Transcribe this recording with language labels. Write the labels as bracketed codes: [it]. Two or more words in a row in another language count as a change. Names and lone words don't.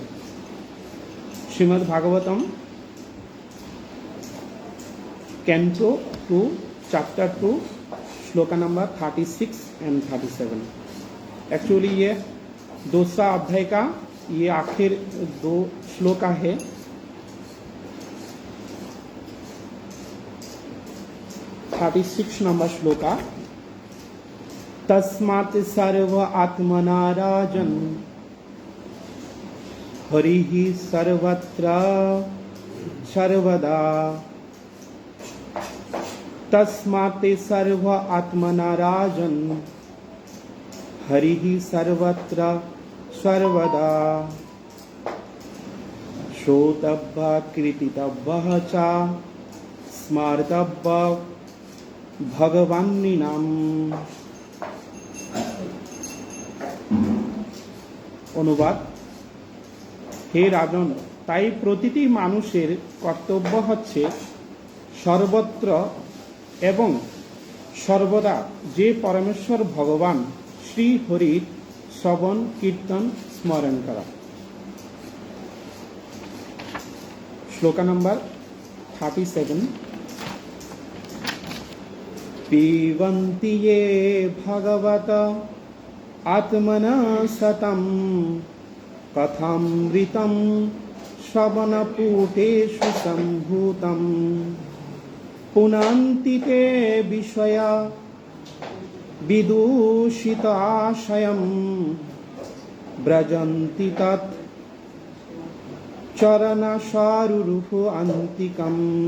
[en] Srimad Bhagavatam canto 2 chapter 2 shloka number 36 and 37. [hi] एक्चुअली ये दूसरा अध्याय का ये आखिर 2 श्लोका है। नंबर श्लोका। [sa] तस्मात् सर्व आत्मना राजन् हरिः सर्वत्र सर्वदा। तस्मात् सर्व आत्मना राजन् हरिः सर्वत्र सर्वदा। श्रोतव्यः कीर्तितव्यः च स्मर्तव्यः भगवान्नाम। [bn] অনুবাদ। হে রাজন, তাই প্রতিটি মানুষের কর্তব্য হচ্ছে সর্বত্র এবং সর্বদা যে পরমেশ্বর ভগবান শ্রী হরির শ্রবণ কীর্তন স্মরণ করা। শ্লোকা নম্বর 37। [sa] পিবন্তি ये भगवत आत्मना सतम कथामृतं श्रवणपूटेषु सम्भूतं। पुनन्ति ते विषया विदूषिताशयं व्रजन्ति तत् चरणसारुरुहान्तिकम्।